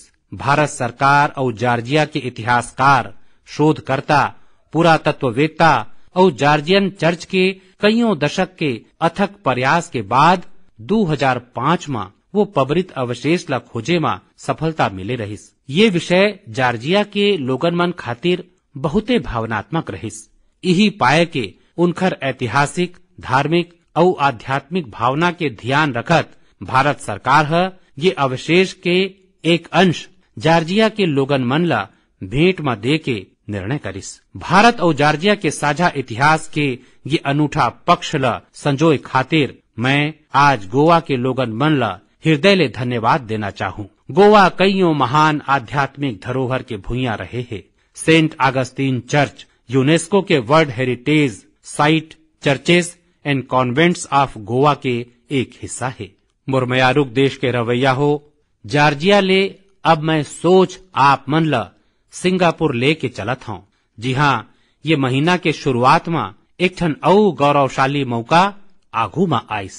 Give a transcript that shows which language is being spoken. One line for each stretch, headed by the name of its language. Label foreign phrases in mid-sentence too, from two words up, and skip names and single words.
Chhattisgarhi: भारत सरकार और जार्जिया के इतिहासकार, शोधकर्ता, पुरातत्ववेत्ता और जार्जियन चर्च के कईयों दशक के अथक प्रयास के बाद 2005 में वो पबरित अवशेष ला खोजे में सफलता मिले रहिस। ये विषय जार्जिया के लोगन मन खातिर बहुते भावनात्मक रहिस। यही पाए के उनकर ऐतिहासिक, धार्मिक और आध्यात्मिक भावना के ध्यान रखत भारत सरकार ये अवशेष के एक अंश जार्जिया के लोगन मन ला भेंट में दे के निर्णय करिस। भारत और जार्जिया के साझा इतिहास के ये अनूठा पक्ष ला संजोए खातिर मैं आज गोवा के लोगन मन ला हृदय ले धन्यवाद देना चाहूँ। गोवा कईयों महान आध्यात्मिक धरोहर के भूइया रहे है। सेंट अगस्तीन चर्च यूनेस्को के
English: World Heritage Site Churches and Convents of Goa
Chhattisgarhi: के एक हिस्सा है। मुरमयारुक देश के रवैया हो, जार्जिया ले अब मैं सोच आप मन ला सिंगापुर ले के चलत हूँ। जी हाँ, ये महीना के शुरुआत में एक ठन और गौरवशाली मौका आगू में आइस।